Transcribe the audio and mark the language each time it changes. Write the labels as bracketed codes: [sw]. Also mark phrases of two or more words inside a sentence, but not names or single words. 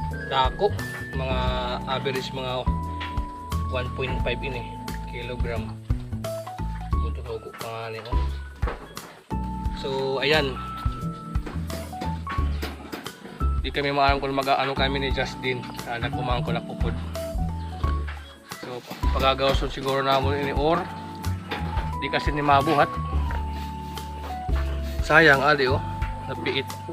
[bik] dako, mga average mga 1.5 ini kilogram. Tutugo pa nga niyo. So ayan, di kami maalam kung mag-ano kami ni Justin, nagkumang ko na pupod. So pagagawason siguro namin ini or di kasi ni mabuhat. Sayang ali oh, napiit.